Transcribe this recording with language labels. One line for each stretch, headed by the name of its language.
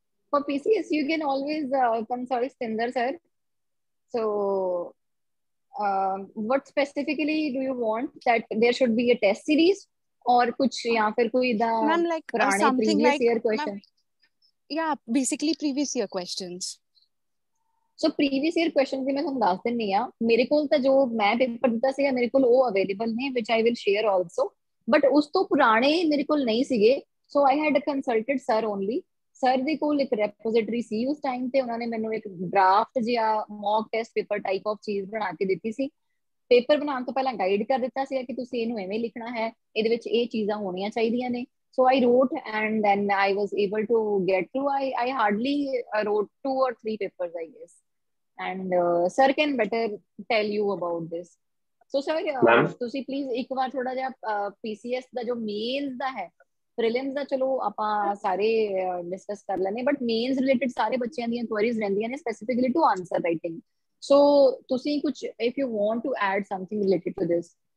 English: For PCS, you can always consult Satinder sir. So, what specifically do you want? That there should be a test series or
Hindi: kuch ya fir koi da
English: like something previous year question? Yeah, basically previous year questions.
Punjabi: So previous year questions मैं ਤੁਹਾਨੂੰ ਦੱਸ ਦਿੰਨੀ ਆ. ਮੇਰੇ ਕੋਲ ਤਾਂ ਜੋ ਮੈਂ ਪੇਪਰ ਦਿੱਤਾ ਸੀਗਾ ਮੇਰੇ ਕੋਲ ਉਹ ਅਵੇਲੇਬਲ ਨੇ
English: which I will share also.
Punjabi: But ਉਸ ਤੋਂ ਪੁਰਾਣੇ ਮੇਰੇ ਕੋਲ ਨਹੀਂ ਸੀਗੇ.
English: So I had consulted sir only.
Punjabi: Sir ਦੇ ਕੋਲ ਇੱਕ ਰੈਪੋਜ਼ਿਟਰੀ ਸੀ ਉਸ ਟਾਈਮ ਤੇ ਉਹਨਾਂ ਨੇ ਮੈਨੂੰ ਇੱਕ ਡਰਾਫਟ ਜਿਹਾ mock test paper
English: type of
Punjabi: ਚੀਜ਼ ਬਣਾ ਕੇ ਦਿੱਤੀ ਸੀ. ਪੇਪਰ ਬਣਾਉਣ ਤੋਂ ਪਹਿਲਾਂ ਗਾਈਡ ਕਰ ਦਿੱਤਾ ਸੀਗਾ ਕਿ ਤੁਸੀਂ ਇਹਨੂੰ ਐਵੇਂ ਲਿਖਣਾ ਹੈ, ਇਹਦੇ ਵਿੱਚ ਇਹ ਚੀਜ਼ਾਂ ਹੋਣੀਆਂ ਚਾਹੀਦੀਆਂ ਨੇ.
English: So I wrote and then I was able to get through. I hardly wrote 2 or 3 papers, I guess. And sir can better tell you about this.
Punjabi: So sir, ਤੁਸੀਂ please ਇੱਕ ਵਾਰ ਥੋੜਾ ਜਿਹਾ PCS ਦਾ ਜੋ ਮੇਨਸ ਦਾ ਹੈ prelims ਦਾ ਚਲੋ ਆਪਾਂ ਸਾਰੇ discuss ਕਰ ਲੈਣੇ ਬਟ ਮੇਨਸ ਰਿਲੇਟਡ ਸਾਰੇ ਬੱਚਿਆਂ ਦੀਆਂ ਕੁਐਰੀਜ਼ ਰਹਿੰਦੀਆਂ ਨੇ
English: Specifically to answer writing.
Punjabi: ਸੋ ਤੁਸੀਂ ਕੁਝ
English: If you want to add something related to this.